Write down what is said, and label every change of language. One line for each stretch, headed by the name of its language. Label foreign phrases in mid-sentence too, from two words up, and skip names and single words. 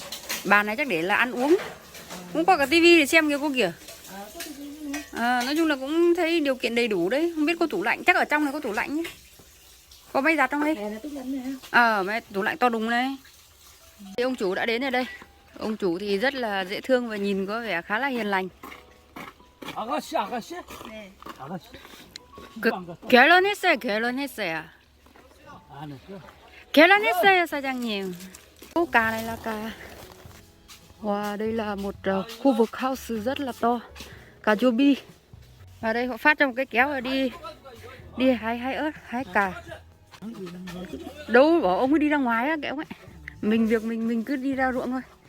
Vietnamese: Bàn này chắc để là ăn uống. Cũng qua cả tivi để xem kìa cô kìa. Nói chung là cũng thấy điều kiện đầy đủ đấy. Không biết có tủ lạnh, chắc ở trong này có tủ lạnh nhé. Có máy giặt trong đây? Máy tủ lạnh to đùng này. Thì ông chủ đã đến ở đây. Ông chủ thì rất là dễ thương và nhìn có vẻ khá là hiền lành.
Korean: 아가씨. 네. 아가씨. 결혼했어요. 안 했어? 결혼했어요, 사장님.
Vietnamese: Cà này là cà. Wow, đây là một khu vực house rất là to. Cà chua bi. Và đây họ phát cho một cái kéo rồi đi hái ớt, hái cà. Đâu bảo ông ấy đi ra ngoài á kệ ông ấy. Mình cứ đi ra ruộng thôi.